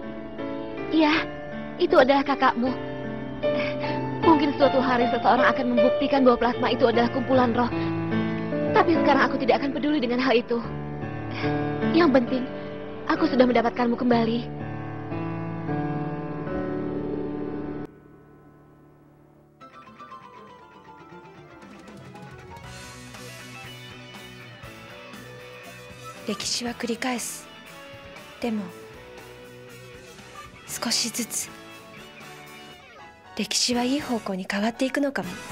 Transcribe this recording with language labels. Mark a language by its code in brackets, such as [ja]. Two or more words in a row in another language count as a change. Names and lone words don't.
[id] Iya, itu adalah kakakmu. Mungkin suatu hari seseorang akan membuktikan bahwa plasma itu adalah kumpulan roh. Tapi sekarang aku tidak akan peduli dengan hal itu. Yang penting, aku sudah mendapatkanmu kembali. [ja] 歴史は繰り返す. でも少しずつ歴史はいい方向に変わっていくのかも。